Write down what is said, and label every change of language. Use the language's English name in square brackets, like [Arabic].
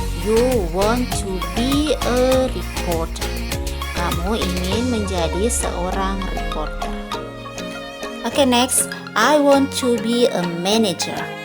[English] You want to be a reporter. [Indonesian] Kamu ingin menjadi seorang reporter. [English] Okay, next, I want to be a manager.